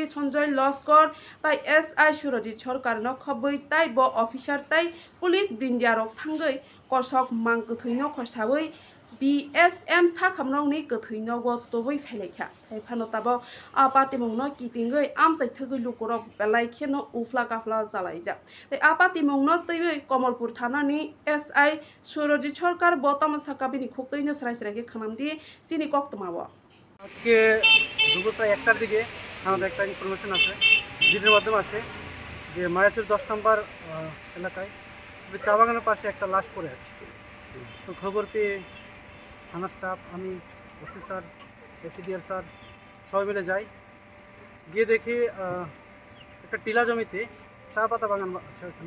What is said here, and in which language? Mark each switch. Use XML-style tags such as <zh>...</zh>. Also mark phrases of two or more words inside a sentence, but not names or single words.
<trp>Sanjay Loskor tai SI Surajit Sarkar no khoboi tai bo officer tai police brindia rok thangai kosok mangkuthai no khosawai BSM sakhamrok ni kuthai no go toboi phelekha tai phano tabo a patimung no kitingai amsai thugui lukorok belai kheno ufla kafla jalaija tai a patimung no tei Kamalpur thanani SI Surajit Sarkar botam sakabini khoktai no srai ke khanamdi sini koktoma bo</trp> <bn>আজকে দুপুর প্রায় 1টার দিকে আমাদের একটা ইনফরমেশন আছে ভিডিওর মাধ্যমে আছে যে মায়াচুর 10 নম্বর এলাকায় চা বাগানের পাশে একটা লাশ পড়ে আছে। তো খবর পেয়ে থানা স্টাফ আমি ওসি স্যার এসিডিআর স্যার সবাই মিলে যাই, গিয়ে দেখি একটা টিলা জমিতে চা পাতা বাগান আছে ওখানে।</bn>